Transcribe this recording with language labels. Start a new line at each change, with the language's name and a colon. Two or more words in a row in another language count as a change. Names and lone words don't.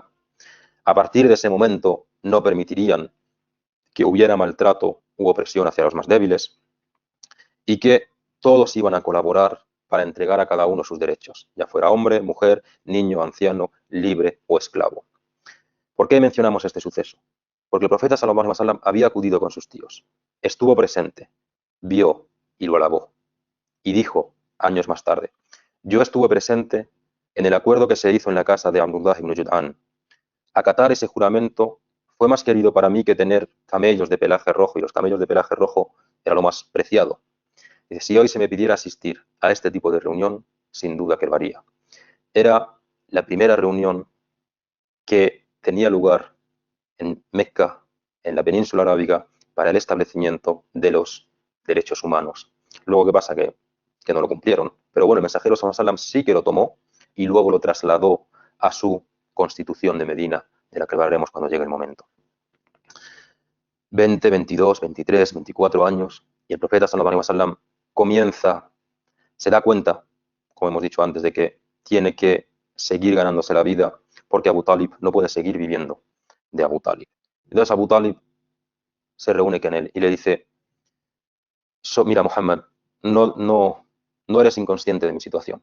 Spanish: A partir de ese momento no permitirían que hubiera maltrato u opresión hacia los más débiles y que todos iban a colaborar para entregar a cada uno sus derechos, ya fuera hombre, mujer, niño, anciano, libre o esclavo. ¿Por qué mencionamos este suceso? Porque el profeta
Arabic: صلى الله عليه وسلم
Spanish: había acudido con sus tíos, estuvo presente, vio y lo alabó. Y dijo, años más tarde, yo estuve presente en el acuerdo que se hizo en la casa de Abdullah ibn Jud'an. Acatar ese juramento fue más querido para mí que tener camellos de pelaje rojo, y los camellos de pelaje rojo era lo más preciado. Dice, si hoy se me pidiera asistir a este tipo de reunión, sin duda que lo haría. Era la primera reunión que tenía lugar en Mecca, en la península arábiga, para el establecimiento de los derechos humanos. Luego, ¿qué pasa? Que no lo cumplieron. Pero bueno, el mensajero
Arabic: صلى الله عليه وسلم
Spanish: sí que lo tomó y luego lo trasladó a su constitución de Medina, de la que hablaremos cuando llegue el momento. 20, 22, 23, 24 años, y el profeta
Arabic: صلى الله عليه وسلم
Spanish: comienza, se da cuenta, como hemos dicho antes, de que tiene que seguir ganándose la vida, porque Abu Talib no puede seguir viviendo de Abu Talib. Entonces Abu Talib se reúne con él y le dice, mira Muhammad, no eres inconsciente de mi situación.